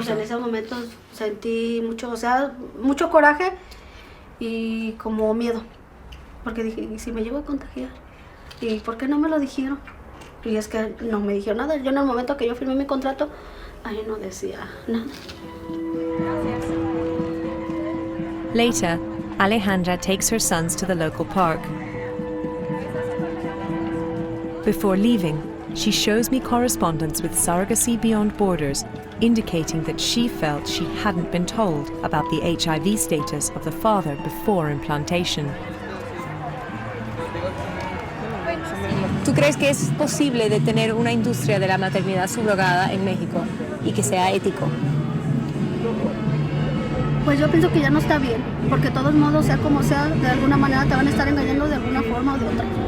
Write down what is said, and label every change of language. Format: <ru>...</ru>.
<es>Pues en ese momento sentí mucho, o sea, mucho coraje y como miedo. Porque dije, ¿y si me llevo a contagiar? ¿Y por qué no me lo dijeron? Y es que no me dijeron nada. Yo en el momento que yo firmé mi contrato, ahí no decía nada.</es> <en>Later, Alejandra takes her sons to the local park. Before leaving, she shows me correspondence with Surrogacy Beyond Borders, indicating that she felt she hadn't been told about the HIV status of the father before implantation.</en> <es>¿Tú crees que es posible de tener una industria de la maternidad subrogada en México y que sea ético? Pues yo pienso que ya no está bien, porque de todos modos, sea como sea, de alguna manera te van a estar engañando de alguna forma o de otra.</es>